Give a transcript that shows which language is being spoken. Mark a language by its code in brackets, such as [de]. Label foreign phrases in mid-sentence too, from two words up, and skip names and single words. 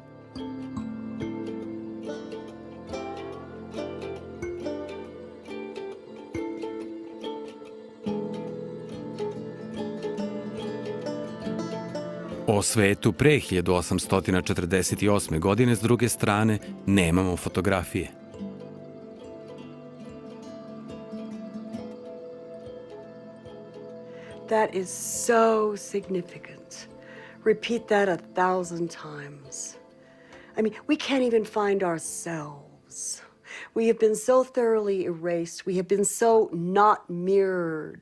[sr] O svetu pre 1848. godine, s druge strane, nemamo fotografije. [en] That is so significant. Repeat that 1,000 times. We can't even find ourselves. We have been so thoroughly erased. We have been so not mirrored.